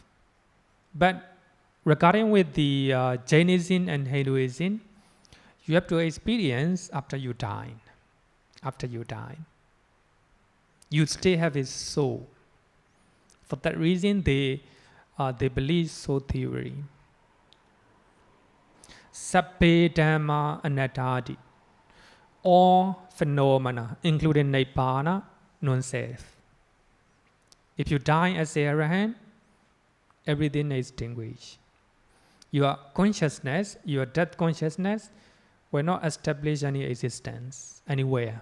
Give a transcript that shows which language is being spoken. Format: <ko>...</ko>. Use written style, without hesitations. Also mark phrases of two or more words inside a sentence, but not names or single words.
<en>But regarding with the Jainism and Hinduism, you have to experience after you die. After you die, you still have a soul. For that reason, they believe soul theory.</en> <pi>Sabbe dhamma anattati.</pi> <en>All phenomena, including Nibbana, non-self. If you die as a arahant, everything is extinguished. Your consciousness, your death consciousness, will not establish any existence anywhere.</en>